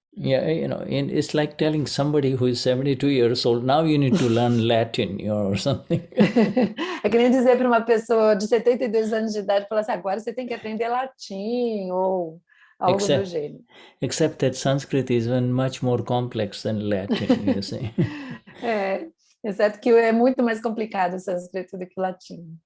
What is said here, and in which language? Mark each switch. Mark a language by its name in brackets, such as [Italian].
[English] Yeah, and it's like telling somebody who is 72 years old, now you need to learn Latin or something. [Portuguese] É que nem dizer para uma pessoa de 72 anos de idade, falar assim, agora você tem que aprender latim ou algo do gênero. [English] Except that Sanskrit is even much more complex than Latin, you see. [Portuguese] Exceto que é muito mais complicado o sânscrito do que o latim.